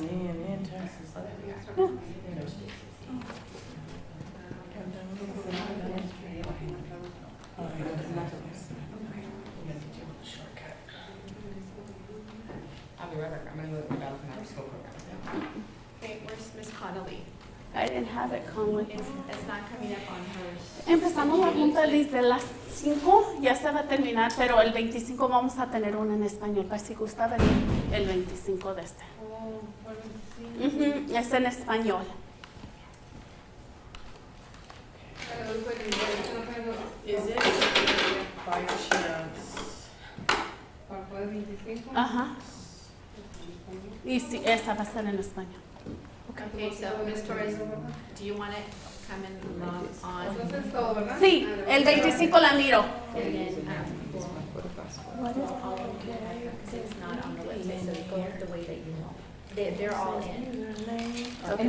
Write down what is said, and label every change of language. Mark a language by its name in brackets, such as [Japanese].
[English] I'll be right back. I'm gonna go to the development after school program. Okay, where's Miss Connolly? I didn't have it, Conway. It's not coming up on hers. [Spanish] Empezamos la junta desde las 5, ya se va a terminar, pero el 25 vamos a tener una en español, para si gusta venir el 25 de este. Ujú, es en español. [English] Is it by chance? Ajá. [Spanish] Y sí, esa va a ser en español. [English] Okay, so Ms. Torres, do you want to come and log on? [Spanish] Sí, el 25 la miro. [English] And then, because it's not on the website, so go the way that you know. They're all in. Okay.